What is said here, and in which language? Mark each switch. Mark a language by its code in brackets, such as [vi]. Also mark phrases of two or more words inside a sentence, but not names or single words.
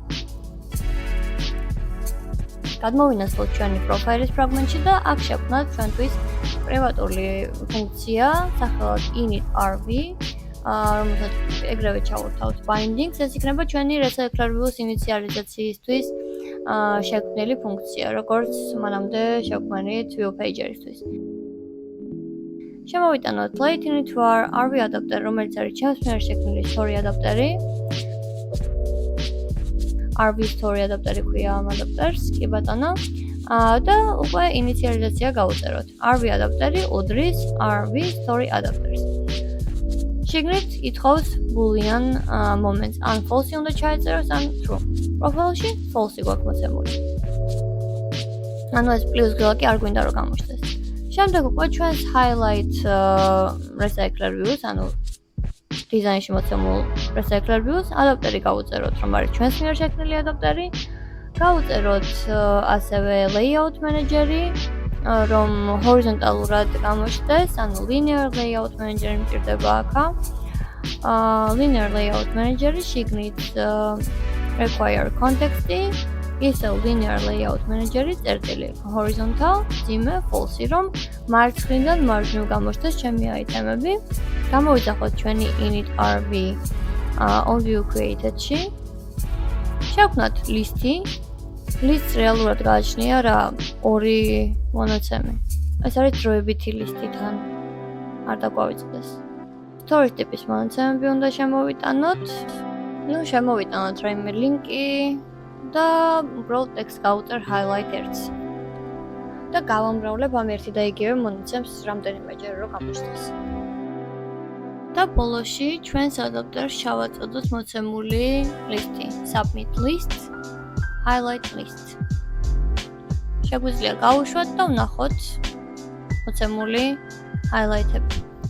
[ka] გადმოვინაცვლოთ ჩვენი პროფაილის ფრაგმენტში და აქ შევქმნათ ჩვენთვის პრივატული ფუნქცია, სახელად init.rv, რომელსაც ეგრევე ჩავურთავთ bindings, ეს იქნება ჩვენი [en] recycler view-ს [ka] ინიციალიზაციისთვის შექმნილი ფუნქცია, როგორც მანამდე შევქმნით [en] view pager-ისთვის. [ka] შემოვიტანოთ [en] late init.var RV adapter, [ka] რომელიც არის ჩემს მიერ შექმნილი [en] story adapter-ი. RV story adapter-ი [ka] ქვია ამ adapter-ს, კი ბატონო. და უკვე ინიციალიზაცია გავუწეროთ. [en] RV adapter-ი [ka] უდრის [en] RV story adapters. [ka] შეგნით ითხოვს [en] boolean moments, [ka] ან false-ი უნდა ჩაეწეროს, ან true. პროფილში false-ი გვაქვს მოცემული. ანუ ეს პლუს ღილაკი არ გვინდა რომ გამოჩნდეს. შემდეგ უკვე ჩვენს [en] highlight recycler views, [ka] ანუ დიზაინში მოცემულ [en] recycler views, [ka] adapter-ი გავუწეროთ, რომ არის ჩვენს მიერ შექმნილი adapter-ი. გავუწეროთ ასევე [en] layout manager-ი, [ka] რომ ჰორიზონტალურად გამოჩნდეს, ანუ [en] linear layout manager-ი [ka] მჭირდება აქა. [en] Linear layout manager-ი [ka] შიგნით [en] require context-ი, [ka] ისე [en] linear layout manager-ი [ka] წერტილი horizontal, ძიმე false-ი, რომ მარცხნიდან მარჯვნივ გამოჩნდეს ჩემი აიტემები. გამოვიძახოთ ჩვენი init.rv [en] on view created-ში. [ka] შევქმნათ list-ი. List რეალურად გააჩნია რა 2 მონაცემი. ეს არის დროებითი list-ი თან. არ დაგვავიწყდეს. Stories ტიპის მონაცემები უნდა შემოვიტანოთ. შემოვიტანოთ რაიმე ლინკი და უბრალოდ ტექსტ გავუწერ highlight 1-ს. და გავამრავლებ ამ ერთი და იგივე მონაცემს რამდენიმეჯერ რომ გამოჩნდეს. და ბოლოში ჩვენს adapter-ს შევაწოდოთ მოცემული list-ი, [en] submit list, highlight list. [ka] შეგვიძლია გავუშვათ და ვნახოთ მოცემული highlight-ები.